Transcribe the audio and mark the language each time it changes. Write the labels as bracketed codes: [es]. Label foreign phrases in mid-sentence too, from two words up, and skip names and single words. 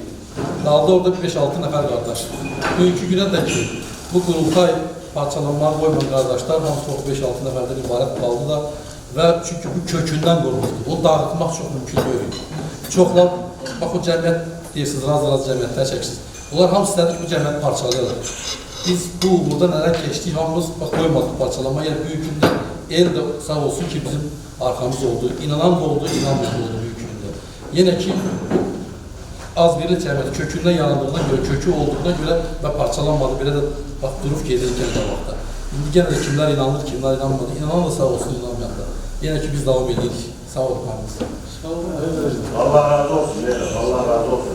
[az] Qaldı orada 5-6 nəfər qardaş. Bugünkü günə də ki, bu qurultay parçalanmağa qoymayan qardaşlar hamısı 5-6 nəfərdən ibarət qaldı da və çünki bu kökündən qurulmuşdur. O dağıtmaq çox mümkün deyil. Çoxlar, bax o cəmiyyət deyirsiniz, raz-raz cəmiyyətlər çəksiniz. Onlar hamısı istədik bu cəmiyyət parçalayalım. Biz bu uğurda nələr keçdik, hamımız qoymadıq parçalanma. Yəni, [tr] büyük gündə [az] el də sağ olsun ki, bizim arkamız oldu. İnanan da oldu, inanmayan da oldu [tr] büyük günde. [az] Yine ki azbirlik cəmiyyəti kökündən yanıldığına görə, kökü olduğuna görə və parçalanmadı. Belə də bax, durub gedirkən qabaqda. İndi yenə də kimlər inanır, kimlər inanmadı. İnanan da sağ olsun, inanmayan da. Yenə ki biz davam edirik. Sağ olun. Allah razı olsun. Allah razı olsun.